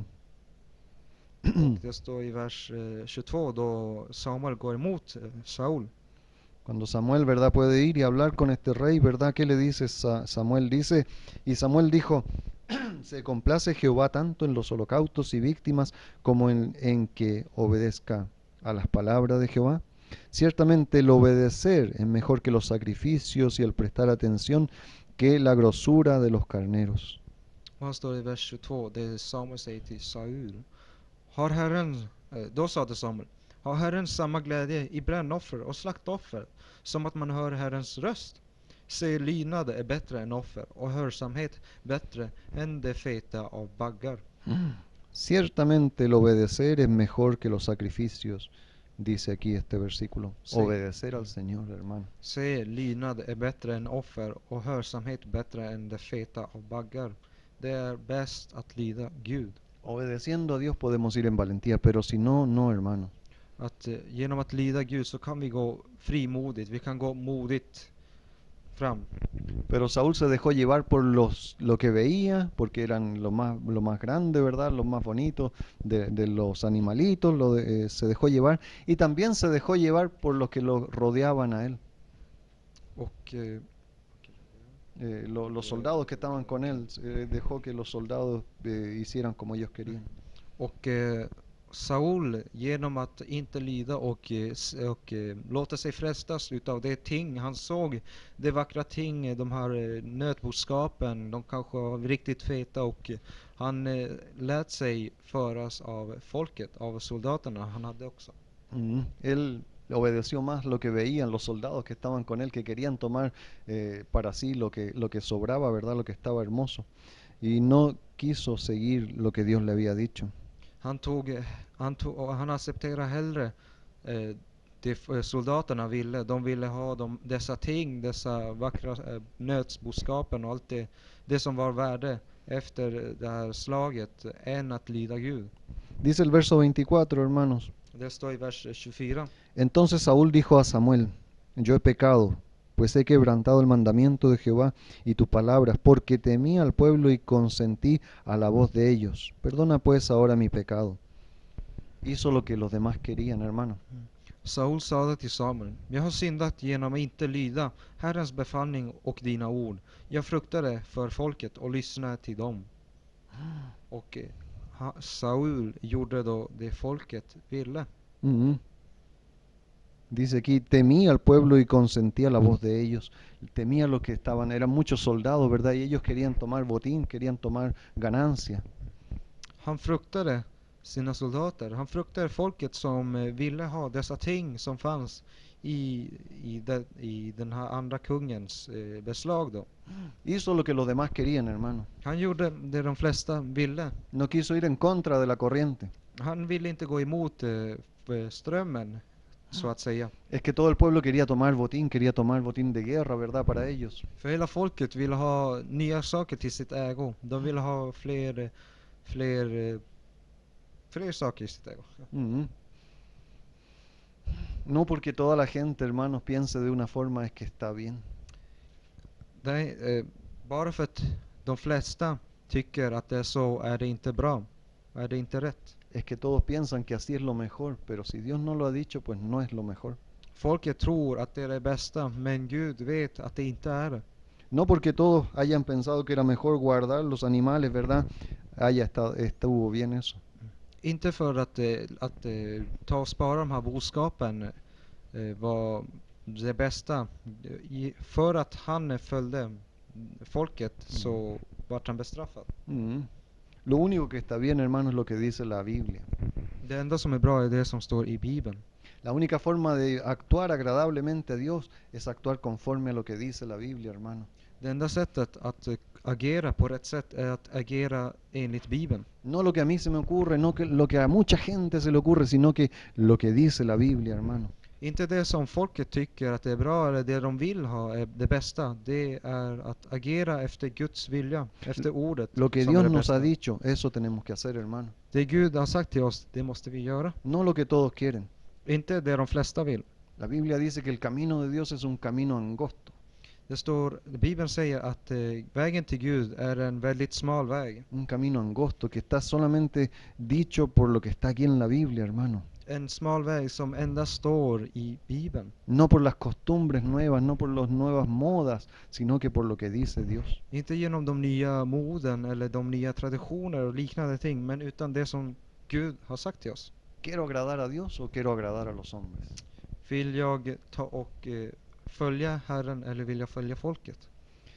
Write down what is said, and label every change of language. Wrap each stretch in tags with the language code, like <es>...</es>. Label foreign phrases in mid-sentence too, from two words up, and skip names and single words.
<sv>Det står i vers 22 då Samuel går emot Saul.</sv> <es>Cuando Samuel, ¿verdad?, puede ir y hablar con este rey, ¿verdad? ¿Qué le dice Samuel? Dice, y Samuel dijo, se complace Jehová tanto en los holocaustos y víctimas como en que obedezca a las palabras de Jehová. Ciertamente el obedecer es mejor que los sacrificios y el prestar atención que la grosura de los carneros.</es> <sv>Och här står det i vers 22, det Samuel säger till Saul. Har Herren Då sade Samuel: har Herren samma glädje i brännoffer och slaktoffer som att man hör Herrens röst? Se, lydnad är bättre än offer och hörsamhet bättre än det feta av baggar.</sv> <es>Ciertamente el obedecer es mejor que los sacrificios, dice aquí este versículo. Sí. Obedecer al Señor, hermano.</es> <sv>Se, lydnad är bättre än offer och hörsamhet bättre än det feta av baggar. Det är bäst att lyda Gud.</sv> <es>Obedeciendo a Dios podemos ir en valentía, pero si no, no, hermano.</es> <sv>Att genom att lyda Gud så kan vi gå frimodigt, vi kan gå modigt fram.</sv> <es>Pero Saúl se dejó llevar por lo que veía, porque eran lo más grande, ¿verdad? Lo más bonito de los animalitos, se dejó llevar. Y también se dejó llevar por los que lo rodeaban a él.</es> <sv>Och</sv> <es>Los soldados que estaban con él, dejó que los soldados hicieran como ellos querían.</es> <sv>Och Saul, genom att inte lyda och låta sig frestas utav det ting han såg, det vackra ting, de här nötboskapen, de kanske var riktigt feta, och han lät sig föras av folket, av soldaterna han hade också.</sv> <es>Él obedeció más lo que veían los soldados que estaban con él, que querían tomar para sí lo que sobraba, ¿verdad? Lo que estaba hermoso. Y no quiso seguir lo que Dios le había dicho.</es> <sv>Han accepterade hellre det soldaterna ville. De ville ha dessa ting, dessa vackra nötsboskapen och allt det som var värde efter det här slaget, än att lyda Gud.</sv> <es>Dice el verso 24, hermanos.</es> <sv>Det står i vers 24.</sv> <es>Entonces Saúl dijo a Samuel: yo he pecado, pues he quebrantado el mandamiento de Jehová y tus palabras, porque temí al pueblo y consentí a la voz de ellos. Perdona pues ahora mi pecado. Hizo lo que los demás querían, hermano.</es> <sv>Saul sade till Samuel: jag har syndat genom att inte lyda Herrens befallning och dina ord. Jag fruktade för folket och lyssnade till dem. Och Saul gjorde då det folket ville.</sv> <es>Dice aquí, temía al pueblo y consentía la voz de ellos. Temía a los que estaban, eran muchos soldados, ¿verdad? Y ellos querían tomar botín, querían tomar ganancia.</es> <sv>Han fruktade sina soldater. Han fruktade folket som ville ha dessa ting som fanns i den här andra kungens beslag då.</sv> <es>Hizo lo que los demás querían, hermano.</es> <sv>Han gjorde det de flesta ville.</sv> <es>No quiso ir en contra de la corriente.</es> <sv>Han ville inte gå emot strömmen, så att säga.</sv> <es>Es que todo el pueblo quería tomar botín de guerra, ¿verdad? Para ellos.</es> <sv>För hela folket ville ha nya saker till sitt ägo. De ville ha fler saker i sitt ägo.</sv> <es>No porque toda la gente, hermanos, piense de una forma es que está bien.</es> <sv>Bara för att de flesta tycker att det är så, är det inte bra. Är det inte rätt.</sv> <es>Es que todos piensan que así es lo mejor, pero si Dios no lo ha dicho, pues no es lo mejor.</es> <sv>Folket tror att det är det bästa, men Gud vet att det inte är det.</sv> <es>No porque todos hayan pensado que era mejor guardar los animales, ¿verdad? Estuvo bien eso.</es> <sv>Inte för att ta och spara de här boskapen var det bästa. För att han följde folket så var han bestraffad.</sv> <es>Lo único que está bien, hermano, es lo que dice la Biblia.</es> <sv>Det enda som är bra är det som står i Bibeln.</sv> <es>La única forma de actuar agradablemente a Dios es actuar conforme a lo que dice la Biblia, hermano.</es> <sv>Det enda sättet att agera på rätt sätt är att agera enligt Bibeln.</sv> <es>No lo que a mí se me ocurre, no que lo que a mucha gente se le ocurre, sino que lo que dice la Biblia, hermano.</es> <sv>Inte det som folket tycker att det är bra eller det de vill ha är det bästa. Det är att agera efter Guds vilja, efter ordet.</sv> <es>Lo que</es> <sv>som</sv> <es>Dios</es> <sv>är det</sv> <es>nos ha</es> <sv>bästa.</sv> <es>dicho, eso tenemos que hacer, hermano.</es> <sv>Det Gud har sagt till oss, det måste vi göra.</sv> <es>No lo que todos quieren.</es> <sv>Inte det de flesta vill.</sv> <es>La Biblia dice que el camino de Dios es un camino angosto.</es> <sv>Det står, Bibeln säger att vägen till Gud är en väldigt smal väg.</sv> <es>Un camino angosto que está solamente dicho por lo que está aquí en la Biblia, hermano.</es> <sv>En smal väg som endast står i Bibeln.</sv> <es>No por las costumbres nuevas, no por las nuevas modas, sino que por lo que dice Dios.</es> <sv>Inte genom de nya moden eller de nya traditioner och liknande ting, men utan det som Gud har sagt till oss.</sv> <es>¿Quiero agradar a Dios o quiero agradar a los hombres?</es> <sv>Vill jag ta och följa Herren eller vill jag följa folket?</sv>